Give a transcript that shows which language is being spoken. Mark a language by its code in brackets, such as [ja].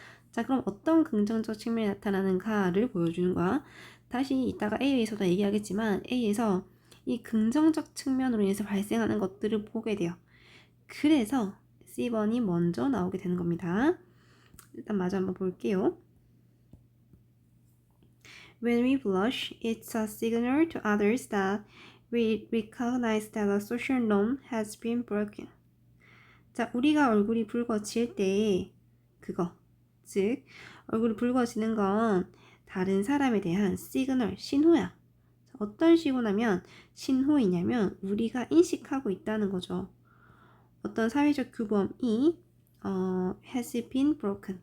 [ko] 자, 그럼 어떤 긍정적 측면이 나타나는가를 보여주는 거야. 다시 이따가 A에서도 얘기하겠지만 A에서 이 긍정적 측면으로 인해서 발생하는 것들을 보게 돼요. 그래서 C번이 먼저 나오게 되는 겁니다. 일단 마저 한번 볼게요. [en] When we blush, it's a signal to others that we recognize that a social norm has been broken. [ko] 자, 우리가 얼굴이 붉어질 때 그거, 즉 얼굴이 붉어지는 건 다른 사람에 대한 시그널, 신호야. 어떤 신호냐면 우리가 인식하고 있다는 거죠. 어떤 사회적 규범이 [en] has been broken.